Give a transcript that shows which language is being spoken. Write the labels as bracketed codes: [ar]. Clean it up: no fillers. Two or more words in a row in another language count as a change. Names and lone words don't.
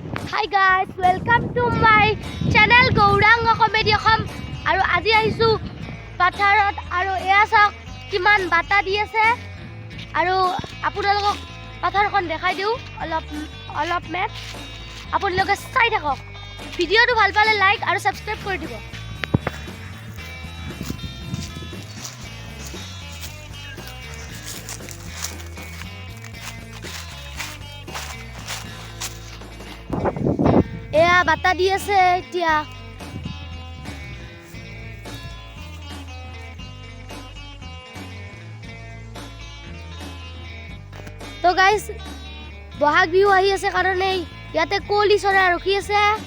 [en] Hi guys, welcome to my channel Gaurang Comedy Kham. [as] আৰু আজি আহিছু পথাৰত আৰু এয়া চাক কিমান বতা দি আছে. আৰু আপোনালোক পথাৰ কোন দেখাই দিওঁ অলপ মেট. আপোনালোকে চাই থাকক. ভিডিঅ'টো ভাল পালে like আৰু subscribe কৰি দিব. এয়া বাতা দি আছে এতিয়া তো গাইস বহাগ বিহু আহি আছে কাৰণে ইয়াতে কোলি চৰাই ৰখি আছে